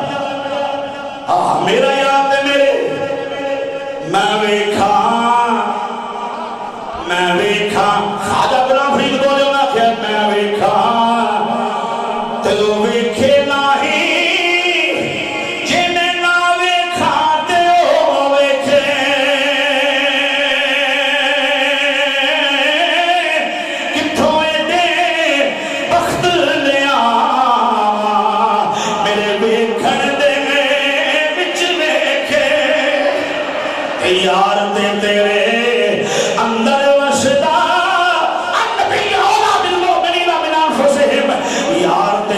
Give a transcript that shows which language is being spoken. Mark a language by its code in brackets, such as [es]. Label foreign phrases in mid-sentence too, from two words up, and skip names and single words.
[pa] میرا یار تے میرے میں ویکھا خواجہ غلام فرید بولے نہ کہ میں ویکھا تے جو ویکھے نہیں جے میں نہ ویکھا تے او ویکھے کتھوں دے بخت لیا میرے ویکھن دے وچ ویکھے یار تے تیرے اندر وسدا [ar] النبی اولا بالمؤمنین من انفسہم [pa] یار